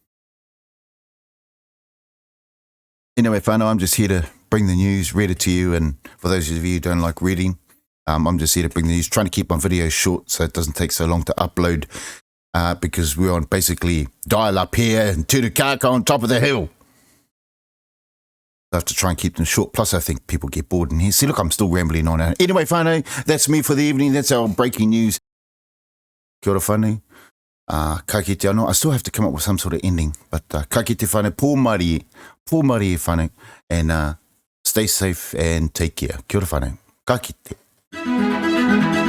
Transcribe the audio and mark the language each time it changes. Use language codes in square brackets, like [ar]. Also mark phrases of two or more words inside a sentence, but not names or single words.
[en] Anyway, Whānau, I'm just here to bring the news, read it to you, and for those of you who don't like reading, I'm just here to bring the news, trying to keep my videos short so it doesn't take so long to upload, because we're on basically dial-up here and Tutukaka on top of the hill. I have to try and keep them short, plus I think people get bored in here. See, look, I'm still rambling on. Anyway, Whānau, that's me for the evening. That's our breaking news. [mi] Kia ora, whānau. Ka kite anō. [en] I still have to come up with some sort of ending, but [mi] ka kite whānau, pōmari e whānau, [en] and stay safe and take care. [mi] Kia ora, whānau. Ka kite.